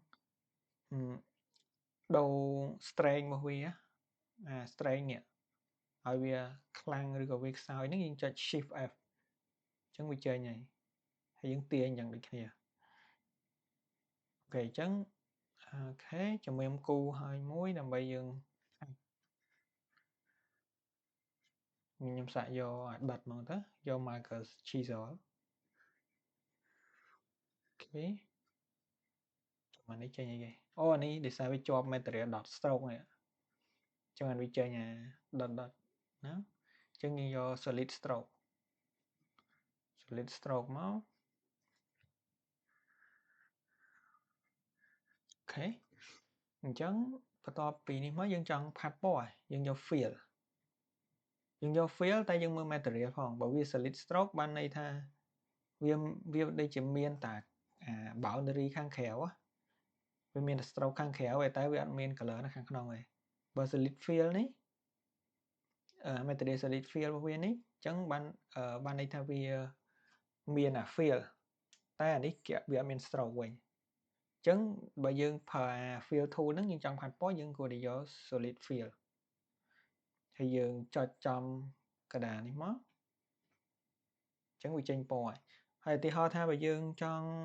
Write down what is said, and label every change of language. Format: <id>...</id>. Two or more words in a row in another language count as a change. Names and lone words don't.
<km>ដូរ strength របស់វាstrength នេះឲ្យវាខ្លាំងឬក៏វាខ្សោយហ្នឹងយើងចុច</km> <en>shift F</en> <km>អញ្ចឹងវាចេញហើយយើងទាញយ៉ាងដូចគ្នាអូខេអញ្ចឹងអូខេជំរាបគូហើយមួយដើម្បីយើងខ្ញុំសាកយកដិតមកទៅយក</km> <en>marker chisel</en> <km>អូខេអានេះចេញអីគេអូអានេះដោយសារវាជាប់</km> <en>material dot stroke</en> <km>នេះចឹងអានេះចេញdotណាចឹងយើងយក</km> <en>solid stroke</en> <km>មកអូខេអញ្ចឹងបន្ទាប់ពីនេះមកយើងចង់ផាត់ពណ៌យើងយក fill តែយើងមើល material ផងបើវា</km> <en>solid stroke</en> <km>បានន័យថាវាដូចជាមានតាboundary ខាងក្រៅវាមាន stroke ខាងក្រៅតែវាអត់មាន color នៅខាងក្នុងទេបើ</km> <en>solid fill</en> <km>នេះ</km> <en>material solid fill</en> <km>របស់វានេះអញ្ចឹងបានន័យថាវាមាន fill តែអានេះវាអត់មាន stroke វិញអញ្ចឹងបើយើងប្រើ</km> <en>fill tool</en> <km>ហ្នឹងយើងចង់ផាត់ពណ៌យើងគួរតែយក</km> <en>solid fill</en> <km>ហើយយើងចុចចំកណ្ដាលនេះមកអញ្ចឹងវាចេញពណ៌ហើយឧទាហរណ៍ថាបើយើងចង់</km>